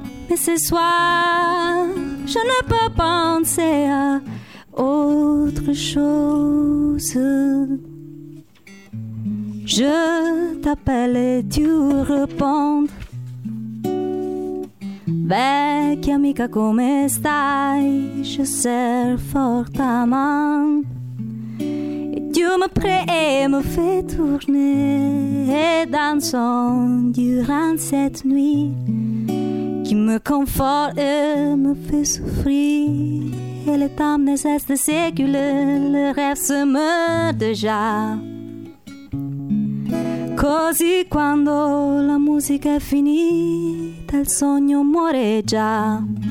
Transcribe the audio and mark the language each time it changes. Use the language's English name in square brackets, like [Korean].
[French] Mais ce soir, je ne peux penser à autre chose. Je t'appelle et tu réponds. [Italian] Vecchia amica, come stai? [French] Je serre fort ta main. Dieu me prie et me fait tourner dans son durant cette nuit qui me conforte et me fait souffrir. Et le temps ne cesse de s'éculer, le rêve se meurt déjà. [Italian] Così quando la musica è finita, il sogno muore già.